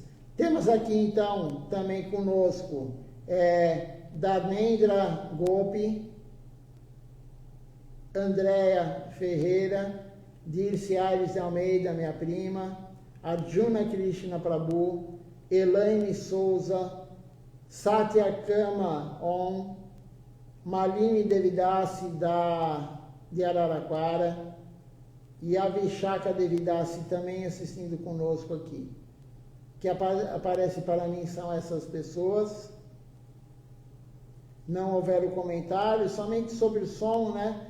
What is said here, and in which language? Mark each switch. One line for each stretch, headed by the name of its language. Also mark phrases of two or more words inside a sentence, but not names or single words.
Portuguese: Temos aqui então também conosco Dharmendra Gopi, Andréa Ferreira, Dirce Aires de Almeida, minha prima, Arjuna Krishna Prabhu, Elaine Souza, Satya Kama Om, Malini Devidasi de Araraquara, e a Vishaka Devidasi também assistindo conosco aqui. Que aparece para mim são essas pessoas. Não houveram comentários, somente sobre o som, né?